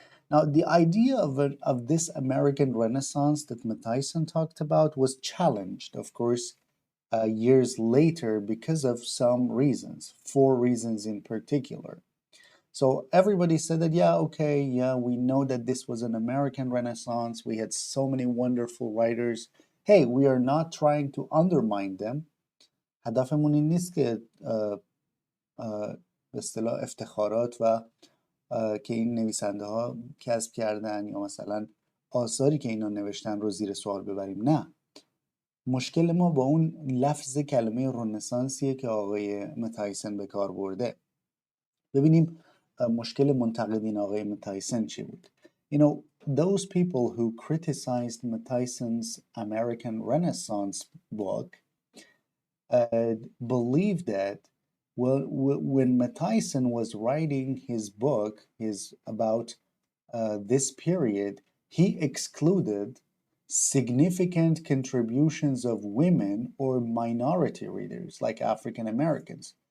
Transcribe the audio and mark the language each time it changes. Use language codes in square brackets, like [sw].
[en] Now, the idea of this American Renaissance that Matthison talked about was challenged, of course, years later because of some reasons, four reasons in particular. So everybody said that, yeah, okay, yeah, we know that this was an American Renaissance. We had so many wonderful writers. Hey, we are not trying to undermine them. [fa] هدفمون این نیست که به اصطلاح افتخارات و که این نویسنده ها کسب کردن یا مثلا آثاری که اینا نوشتن رو زیر سوال ببریم. نه، مشکل ما با اون لفظ کلمه رنسانسیه که آقای متایسن به کار برده. ببینیم مشکل منتقدین آقای متایسن چی بود. [en] You know, those people who criticized Matthyson's American Renaissance book believed that, well, when Matthison was writing his book, about this period, he excluded significant contributions of women or minority readers like African Americans.